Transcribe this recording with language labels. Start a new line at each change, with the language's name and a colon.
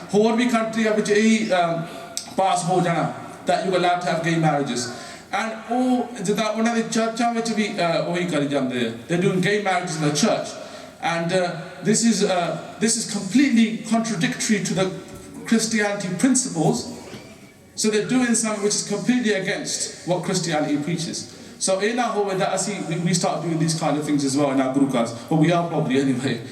Punjabi: ਹੋਰ ਵੀ
English: country
Punjabi: ਵਿੱਚ ਇਹ
English: pass
Punjabi: ਹੋ ਜਾਣਾ
English: that you're allowed to have gay marriages.
Punjabi: And ਉਹ ਜਿੱਦਾਂ ਉਹਨਾਂ ਦੇ ਚਰਚਾਂ ਵਿੱਚ ਵੀ ਉਹੀ ਕਰੀ ਜਾਂਦੇ ਆ.
English: They're doing gay marriages in the church. And this is completely contradictory to the Christianity principles. So they're doing something which is completely against what Christianity preaches. So in our whole that we start doing these kind of things as well in our Guru Ghars, but we are probably anyway.